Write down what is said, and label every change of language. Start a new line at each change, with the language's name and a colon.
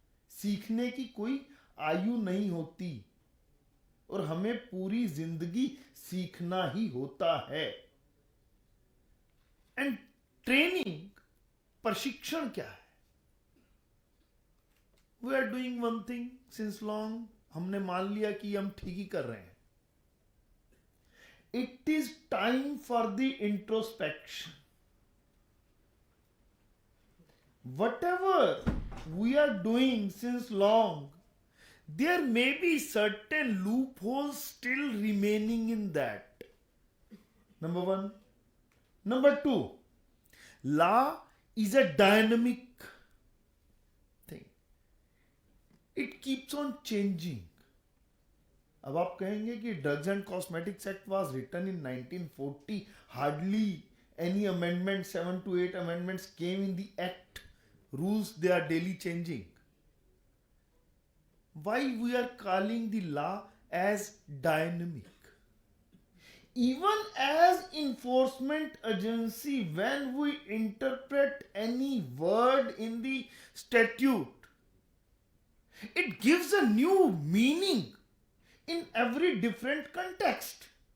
Hindi: सीखने की कोई आयु नहीं होती और हमें पूरी जिंदगी सीखना ही होता है.
English: and training,
Hindi: प्रशिक्षण क्या है?
English: We are doing one thing since long.
Hindi: हमने मान लिया कि हम ठीक ही कर रहे हैं.
English: It is time for the introspection. Whatever we are doing since long, there may be certain loopholes still remaining in that. Number one. Number two, law is a dynamic thing. It keeps on changing.
Hindi: अब आप कहेंगे कि
English: Drugs and cosmetics act was written in 1940. Hardly any amendment, 7 to 8 amendments came in the act. Rules, they are daily changing. Why we are calling the law as dynamic? Even as enforcement agency, when we interpret any word in the statute, it gives a new meaning in every different context.